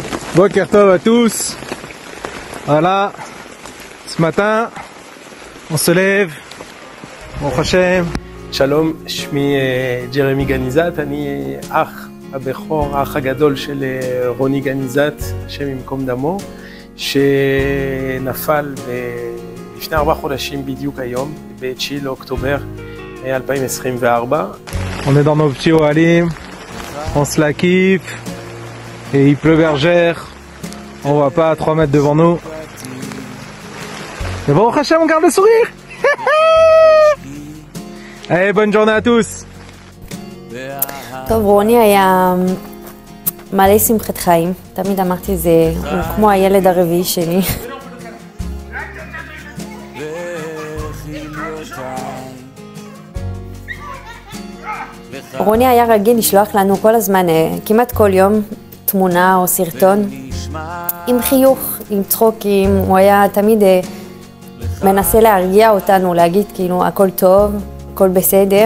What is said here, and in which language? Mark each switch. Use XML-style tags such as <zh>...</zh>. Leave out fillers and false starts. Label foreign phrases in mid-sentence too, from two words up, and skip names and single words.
<he>בוקר טוב</he> <fr>à tous. Voilà, ce matin, on se lève,</fr> <he>ברוך השם. שלום, שמי ג'רמי גניזת, אני אח הבכור, האח הגדול של רוני גניזת, השם ימקום דמו, שנפל לפני 4 חודשים בדיוק היום, ב-9 לאוקטובר 2024.</he> <fr>On est dans nos petits Ohalim, on se la kiffe, et il pleut bergère, on voit pas à 3 mètres devant nous. Mais</fr> <he>ברוך השם,</he> <fr>on garde le sourire. Allez, bonne journée à tous.</fr> <he>טוב, רוני היה מלא שמחת חיים, תמיד אמרתי זה, הוא כמו הילד הרביעי שלי. רוני היה רגיל לשלוח לנו כל הזמן, כמעט כל יום, תמונה או סרטון, עם חיוך, עם צחוקים, הוא היה תמיד מנסה להרגיע אותנו, להגיד כאילו הכל טוב, הכל בסדר.</he>